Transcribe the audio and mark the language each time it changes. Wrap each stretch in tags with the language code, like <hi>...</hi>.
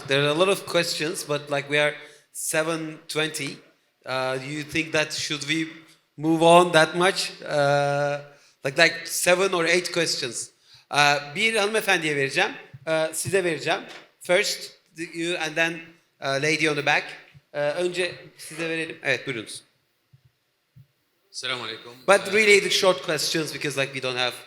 <en>There are a lot of questions, but like we are 7:20. Do you think that should we move on that much? Like 7 or 8 questions.</en> <tr>Bir hanımefendiye vereceğim, size vereceğim.</tr> <en>First you and then lady on the back.</en> <tr>Önce size verelim. Evet, buyurunuz.</tr> <ar>السلام عليكم.</ar> <en>But really the short questions because like we don't have</en>